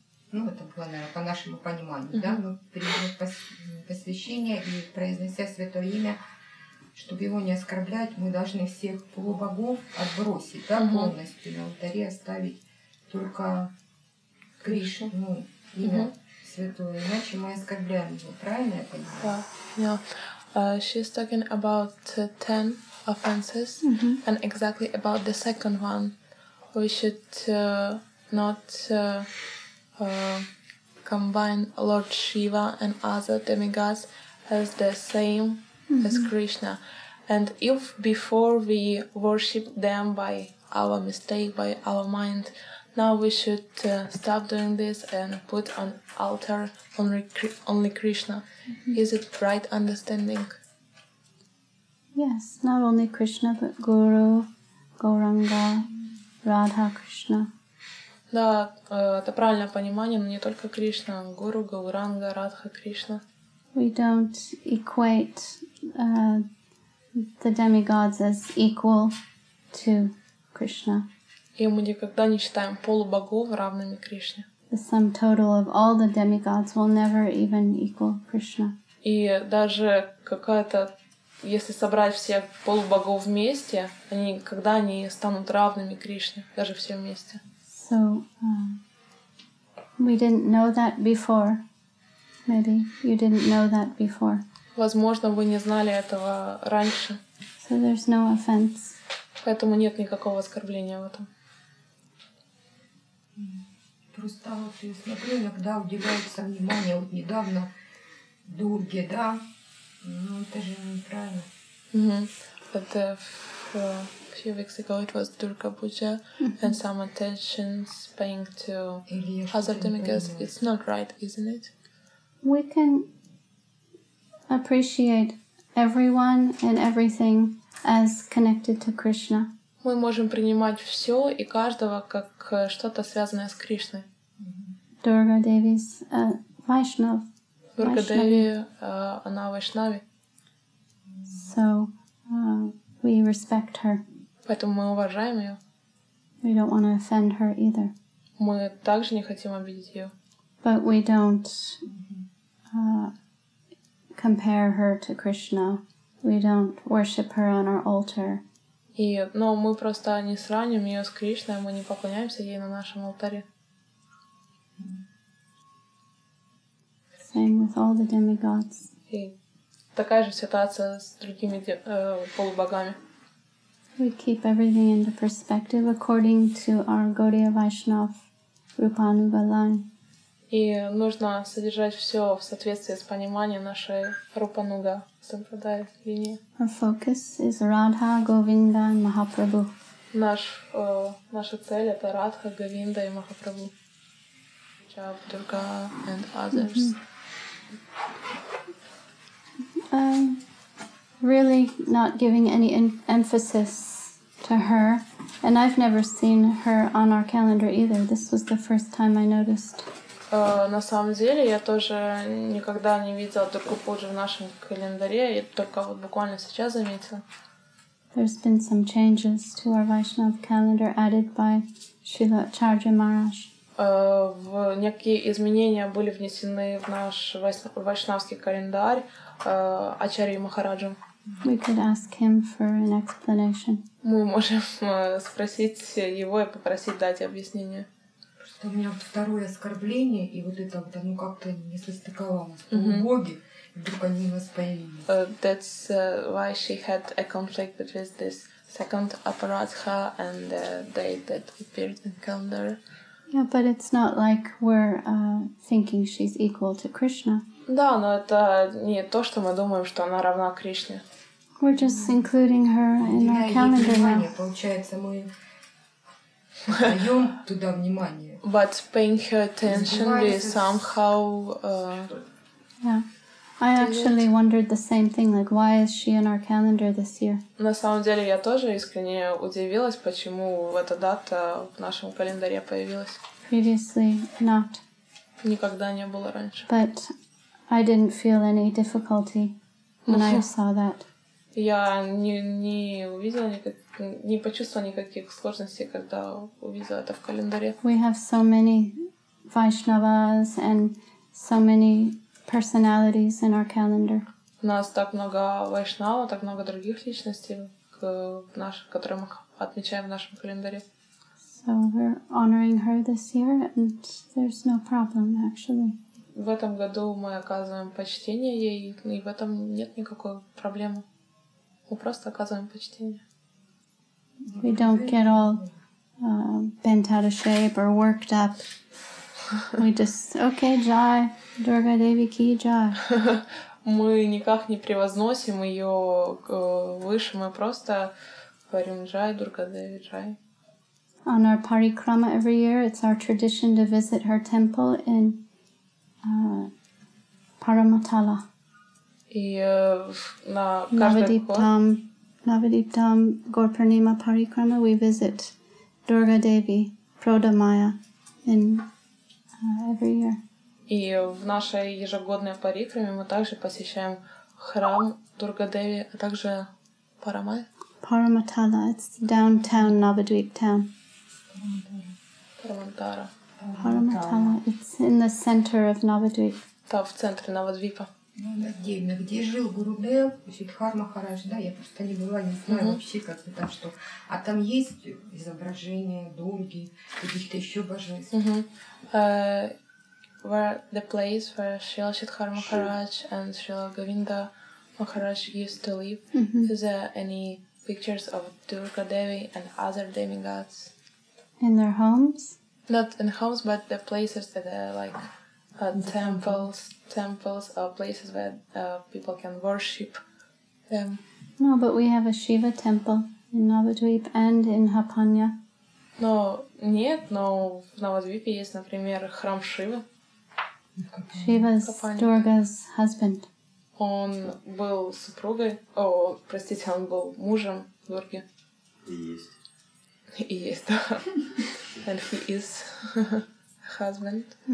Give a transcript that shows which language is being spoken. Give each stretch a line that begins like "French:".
Russian: ну, это было, наверное, по нашему пониманию, да, мы приняли посвящение и, произнося святое имя, чтобы его не оскорблять, мы должны всех полубогов отбросить, да, полностью на алтаре оставить только Кришну, ну, имя святое, иначе мы оскорбляем его, правильно я понимаю?
English: Yeah. She's talking about 10 offenses, and exactly about the second one. We should not combine Lord Shiva and other demigods as the same as Krishna. And if before we worship them by our mistake, by our mind, now we should stop doing this and put on altar only Krishna. Is it right understanding? Yes, not only Krishna, but Guru, Gauranga, Radha Krishna.
Russian: Да, это правильное понимание, но не только Кришна, Гуру, Гауранга, Радха, Кришна.
English: We don't equate the demigods as equal to Krishna.
Russian: И мы никогда не считаем полубогов равными Кришне.
English: The sum total of all the demigods will never even equal Krishna.
Russian: И даже какая-то, если собрать всех полубогов вместе, они никогда не станут равными Кришне, даже все вместе.
English: So we didn't know that before. Maybe you didn't know that before.
Russian: Возможно, вы не знали этого раньше.
English: So there's no offense.
Russian: Поэтому нет никакого оскорбления в этом. Просто вот я смотрю, иногда уделяется внимание, вот недавно Дурге, да, ну это же неправильно.
English: But a few weeks ago it was Durga Puja and some attentions paying to other demigods. It's not right, isn't it? We can appreciate everyone and everything as connected to Krishna.
Russian: Мы можем принимать все и каждого как что-то связанное с Кришной.
English: Durga Devi's Vaishnav.
Russian: Дурга Деви, она Вайшнави.
English: So we respect her.
Russian: Поэтому мы уважаем ее.
English: We don't want to offend her either.
Russian: Мы также не хотим обидеть ее.
English: But we don't compare her to Krishna. We don't worship her on our altar.
Russian: Но мы просто не сравним ее с Кришной, мы не поклоняемся ей на нашем алтаре.
English: Same with all the demigods.
Russian: И такая же ситуация с другими полубогами.
English: We keep everything into perspective according to our Gaudiya Vaishnav Rupanuga line.
Russian: И нужно содержать все в соответствии с пониманием нашей Рупануга Сампрадай линии.
English: Our focus is Radha, Govinda, and Mahaprabhu.
Russian: Наша цель — это Радха, Говинда и Махапрабху.
English: Jab, Durga and others. Really not giving any emphasis to her. And I've never seen her on our calendar either. This was the first time I noticed.
Russian: На самом деле, я тоже никогда не видела Дургу Пуджи в нашем календаре, я только вот буквально сейчас заметила.
English: There's been some changes to our Vaishnava calendar added by Srila Acharya Maharaj.
Russian: Некие изменения были внесены в наш вайшнавский календарь Ачарьи Махараджем.
English: We could ask him for an explanation.
Russian: Мы можем спросить его и попросить дать объяснение. Просто у меня второе оскорбление, и вот это вот оно как-то не состыковалось. Полубоги, и вдруг они у нас появились.
English: That's why she had a conflict between this second aparadha and the date that appeared in calendar. Yeah, but it's not like we're thinking she's equal to Krishna.
Russian: Да, но это не то, что мы думаем, что она равна Кришне.
English: We're just including her in our calendar now.
Russian: Получается, мы даем туда внимание.
English: But paying her attention, we somehow... Yeah. I actually wondered the same thing, like why is she in our calendar this year?
Russian: На самом деле, я тоже искренне удивилась, почему эта дата в нашем календаре появилась.
English: Previously not.
Russian: Никогда не было раньше.
English: But I didn't feel any difficulty when I saw that.
Russian: Я не увидела не почувствовала никаких сложностей, когда увидела это в календаре.
English: We have so many Vaishnavas and so many personalities in our calendar.
Russian: У нас так много вайшнава, так много других личностей, которые мы отмечаем в нашем календаре.
English: So we're honoring her this year, and there's no problem actually.
Russian: В этом году мы оказываем почтение ей, и в этом нет никакой проблемы. Мы просто оказываем почтение.
English: We don't get all bent out of shape or worked up. We just, okay, Jai, Durga Devi ki Jai.
Russian: Мы никак не превозносим ее выше, мы просто говорим Джай, Дурга Деви, Джай.
English: On our parikrama every year, it's our tradition to visit her temple in Paramatala.
Russian: И на каждый год
English: Navadiptam Gaur-Purnima Parikrama, we visit Durga Devi, Prodamaya in every year.
Russian: И в нашей ежегодной парикраме мы также посещаем храм Дурга-Деви, а также Парамай.
English: Paramatala, it's downtown Navadvip town.
Russian: Парамантара.
English: Paramatala, it's in the center of Navadvip.
Russian: Там в центре Навадвипа. Отдельно, где жил Гурудев, Сиддхар Махарадж, да, я просто не была, не знаю вообще, как это там что. А там есть изображения Дурги, каких-то еще божеств.
English: Where the place where Srila Siddhar Maharaj and Srila Govinda Maharaj used to live, is there any pictures of Durga Devi and other demigods? In their homes? Not in homes, but the places that are like temples or places where people can worship them. No, but we have a Shiva temple in Navadvip and in Hapanya.
Russian: Но нет, но в Навадвипе есть, например, храм Шивы.
English: Shiva's Durga's husband.
Russian: Он был супругой, он был мужем Дурги. И есть. И есть, да.
English: And he is husband.